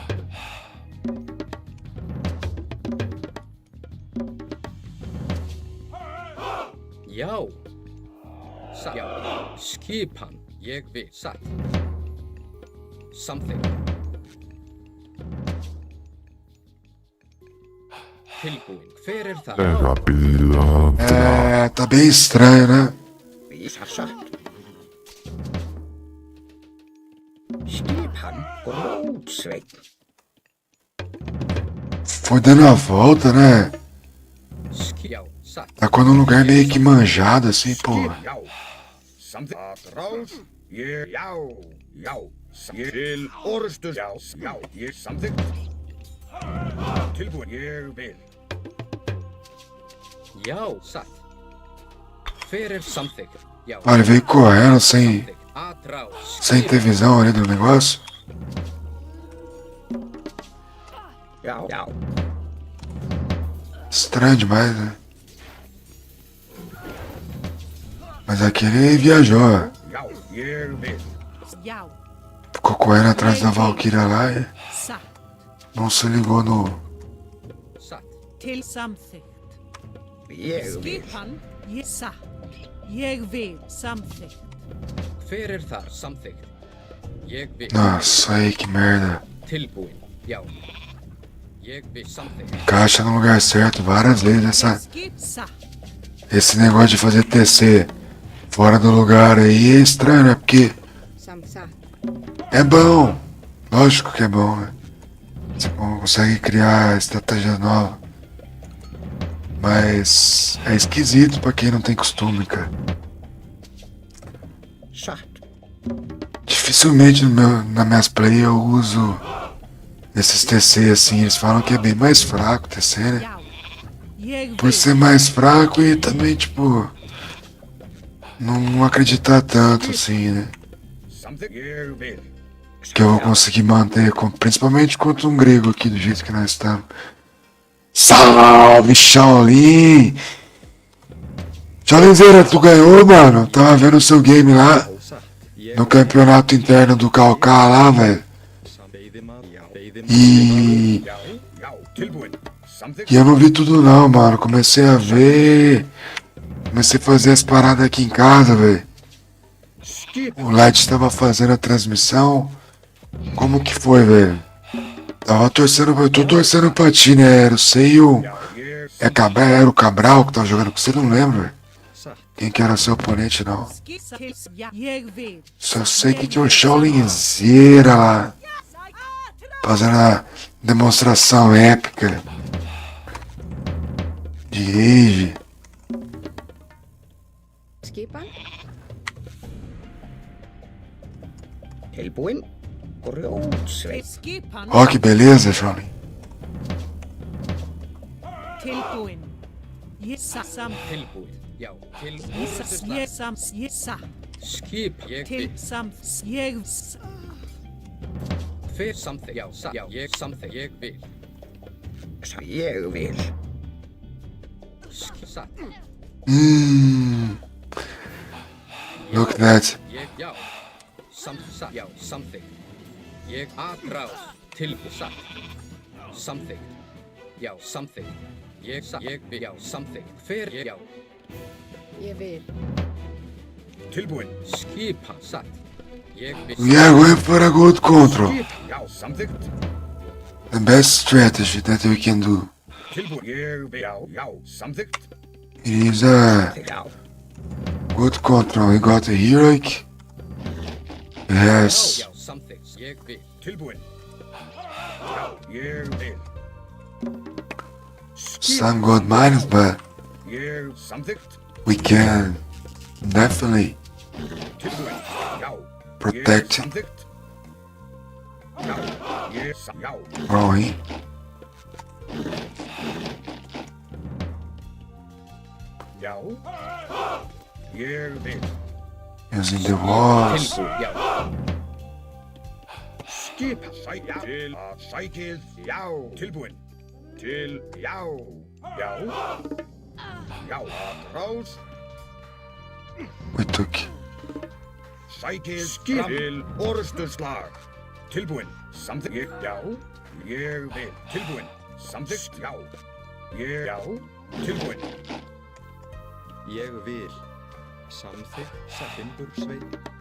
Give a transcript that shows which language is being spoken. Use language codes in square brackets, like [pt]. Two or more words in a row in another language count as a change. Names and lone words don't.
[is] Já. Satt. Já. Skipan. Ég vil. Satt. Samþykkt. Tilbúin. Hver er það? [pt] É, tá bem estranho, né? [is] Satt. Skipan. Grótsveit. [pt] Foi dando a volta, né? [is] Já. Satt. [pt] Tá quando um lugar meio que manjado assim, pô. [is] Já. Samþykkt. Ráð. Ég. Já. Já. Ég til orustur. Já. Já. Ég samþykkt. Tilbúin. Ég vil. Já. Satt. Hver er samþykkt? Já. [pt] Olha, ele veio correndo sem Atrás. ter visão ali do negócio. [is] Já. Já. [pt] Estranho demais, né? Mas aquele viajou, ó. [is] Já. Ég vil. Já. [pt] Ficou correndo atrás da Valkyria lá e [is] Satt. [pt] não se ligou no. [is] Satt. Til samþykkt. Ég vil. Skipan. Ég satt. Ég vil. Samþykkt. Hver er þar? Samþykkt. Ég vil. [pt] Nossa, aí que merda. [is] Tilbúin. Já. Ég vil. Samþykkt. [pt] Encaixa no lugar certo várias vezes [is] Skip. Satt. [pt] esse negócio de fazer TC fora do lugar aí é estranho, né? Porque [is] Satt. [pt] é bom. Lógico que é bom, né? Você consegue criar estratégias novas. Mas é esquisito pra quem não tem costume, cara. Satt. Dificilmente nas minhas play eu uso esses TC assim. Eles falam que é bem mais fraco o TC, né? [is] Já. Ég [pt] Por [is] vil. [pt] ser mais fraco e também, tipo, não acreditar tanto assim, né? [is] Samþykkt. Ég vil. [pt] Que eu vou conseguir manter, principalmente contra um grego aqui do jeito que nós estamos. Salve, Shaolin! Shaolinzeira, tu ganhou, mano? Eu tava vendo o seu game lá [is] Satt. Ég [pt] no campeonato interno do Calcá lá, velho. [is] Veiðimaður. Já. Veiðimaður. [pt] E [is] Já. Já. Tilbúin. Samþykkt. [pt] eu não vi tudo não, mano. Comecei a ver. Comecei a fazer as paradas aqui em casa, velho. [is] Skipan. [pt] O Light estava fazendo a transmissão. Como que foi, velho? Tava torcendo, eu tô torcendo pra ti, né? Era o Sei e o. [is] Já. Ég. [pt] Era o Cabral que tava jogando com você, não lembro, velho. [is] satt. [pt] Quem que era seu oponente, não. [is] Skissa til ja. Jeg vil. [pt] Só sei que tinha um Shaolinzeira lá, fazendo a demonstração épica de rage. [is] Skipan. Tilbúin. Grjótsveit. Skipan [pt] Ó, que beleza, Shaolin. [is] tilbúin. Ég sam. Tilbúin. Já. Til Ég orrustuslag. sam. Ég sa. Skip. Ég Til vil. sam. Ég Hver samþykkt. Já. Já. Ég samþykkt. Ég vil. Ég vil. Satt. [en] Look at that. [is] Ég, já. Satt. Já. Samþykkt. Ég aðráð. Tilbúin. Satt. Samþykkt. Já. Samþykkt. Ég satt. Ég vil. Já. Samþykkt. Hver. Ég, já. Ég vil. Tilbúin. Skipa. Satt. Ég vil. [en] We are going for a good control. [is] Skipan. Já, samþykkt. [en] The best strategy that we can do. [is] Tilbúin. Ég vil. Já, já, samþykkt. [en] It is a [is] Já. [en] good control. We got a heroic. Yes. [is] Já. Samþykkt. Ég vil. Tilbúin. Já, ég vil. [en] Some good minds, but [is] Ég samþykkt. [en] we can definitely [is] Tilbúin. Já. [en] Protect. [is] Ég samþykkt. Já, já. [en] growing. [is] Já. Ég vil. [en] Using the walls. [is] Tilbúin. Já. Skipa. Já. Til að sækið. Já. Tilbúin. Til. Já. Já. Já. Aðrás. [en] We took. [is] Sækið. Skip. Til orrustuslag. Tilbúin. Samþykkt. Já. Ég vil. Tilbúin. Samþykkt. Já. Ég. Já. Tilbúin. Ég vil. Samþykkt. Satt. Timbursveit.